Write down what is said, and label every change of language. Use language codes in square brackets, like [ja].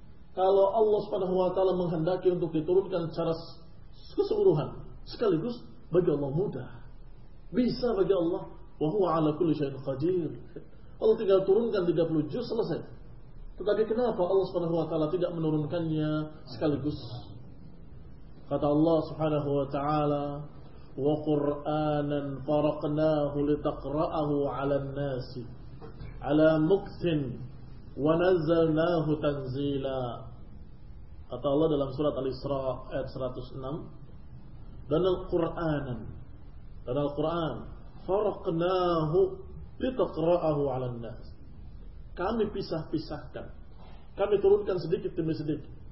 [id] Kalau Allah subhanahu wa ta'ala menghendaki untuk diturunkan secara keseluruhan sekaligus, bagi Allah mudah. Bisa bagi Allah. [ar] Wa huwa ala kulli syai'in qadir. [id] Allah tinggal turunkan 30 juz selesai. Tetapi kenapa Allah subhanahu wa ta'ala tidak menurunkannya sekaligus? Kata Allah subhanahu wa ta'ala, [ar] وَقُرْآنًا فَرَقْنَاهُ لِتَقْرَأَهُ عَلَى النَّاسِ عَلَى مُكْثٍ وَنَزَّلْنَاهُ تَنْزِيلًا. [id] Kata Allah dalam surat Al-Isra ayat 106, dan Al-Qur'anan, dan Al-Qur'an, [ar] فَرَقْنَاهُ لِتَقْرَأَهُ عَلَى النَّاسِ, [id] kami pisah-pisahkan, kami turunkan sedikit demi sedikit,